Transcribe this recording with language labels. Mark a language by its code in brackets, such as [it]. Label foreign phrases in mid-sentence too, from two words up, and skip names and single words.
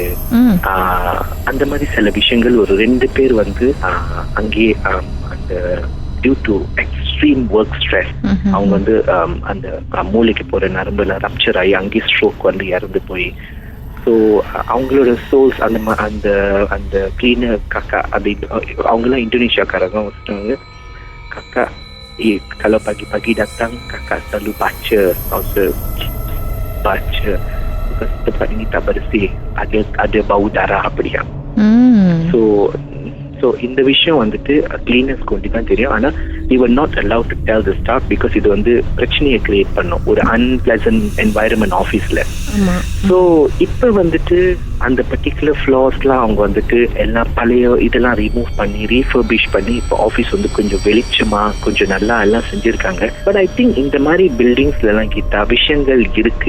[ta] அந்த மாதிரி சில விஷயங்கள் ஒரு 2 பேர் வந்து அங்கே அந்த [en] due to extreme work stress [ta] அவங்க வந்து அந்த மூளைக்கு போற நரம்புல ரப்சர் ஆகி அங்கே ஸ்ட்ரோக் வந்து இறந்து போய், ஸோ அவங்களோட சோல்ஸ் அந்த அந்த கிளீனர் காக்கா அப்படி அவங்கெல்லாம் இந்தோனேஷியாக்காரங்க வச்சுட்டாங்க. [ms] காக்கா kalau pagi-pagi datang kakak selalu baca because tempat ini tak bersih, ada bau darah அப்படியா. [ta] ஸோ இந்த விஷயம் வந்துட்டு கிளீனர்ஸ்க்கு ஒண்டி தான் தெரியும். [en] ஆனால் we were not allowed to tell the staff because [ta] இது வந்து பிரச்சனையை [en] கிரியேட் [ta] பண்ணும், ஒரு [en] unpleasant environment office. [ta] ஸோ இப்போ வந்துட்டு அந்த [en] particular floors [ta] அவங்க வந்துட்டு எல்லாம் பழைய இதெல்லாம் ரிமூவ் பண்ணி ரீஃபர்பிஷ் பண்ணி இப்போ ஆஃபீஸ் வந்து கொஞ்சம் வெளிச்சமா கொஞ்சம் நல்லா எல்லாம் செஞ்சுருக்காங்க. [en] but I think [ta] இந்த மாதிரி பில்டிங்ஸ்லாம் கிட்ட விஷயங்கள் இருக்கு.